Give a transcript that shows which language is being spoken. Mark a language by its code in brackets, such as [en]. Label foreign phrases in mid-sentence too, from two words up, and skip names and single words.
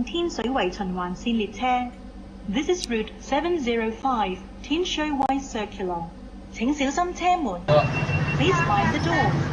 [yue] 天水圍循環線列車。 [en] This is route 705 Tinshui Circular。 [yue] 請小心車門。 [en] Please mind the door。